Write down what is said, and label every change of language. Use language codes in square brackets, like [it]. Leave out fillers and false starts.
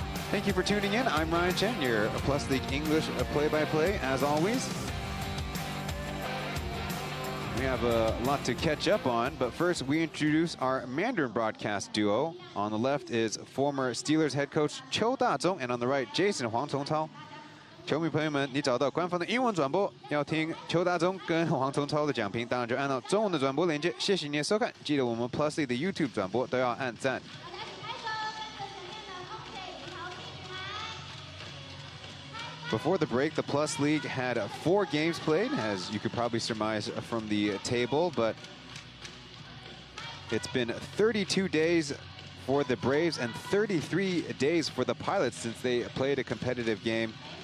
[en] Thank you for tuning in. I'm Ryan Chen, your Plus League English play-by-play, as always. We have a lot to catch up on, but first we introduce our Mandarin broadcast duo. On the left is former Steelers head coach Qiu Dazhong, and on the right, Jason Huang Congcao. [zh] 球迷朋友们，你找到官方的英文转播，要听邱大中跟黄崇超的讲评，当然就按照中文的转播连接。谢谢你的收看，记得我们 Plus League 的 YouTube 转播都要按赞。 [en] Before the break, the Plus League had 4 games played, as you could probably surmise from the table, but it's been 32 days for the Braves and 33 days for the Pilots since they played a competitive game.